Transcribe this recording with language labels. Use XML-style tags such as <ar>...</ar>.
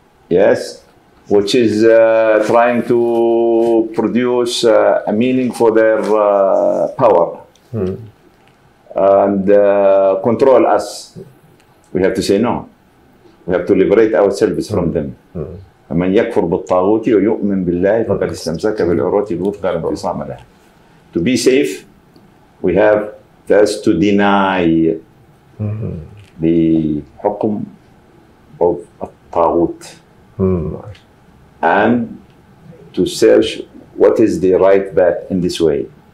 <en>Yes, which is trying to produce a meaning for their power and control us. We have to say no. We have to liberate ourselves from them.</en> <ar>فمن يكفر بالطاغوت ويؤمن بالله فقد استمسك بالعروة الوثقى لا انفصام لها.</ar> <en>To be safe, we have first to deny the حكم of الطاغوت and to search what is the right path in this way.</en>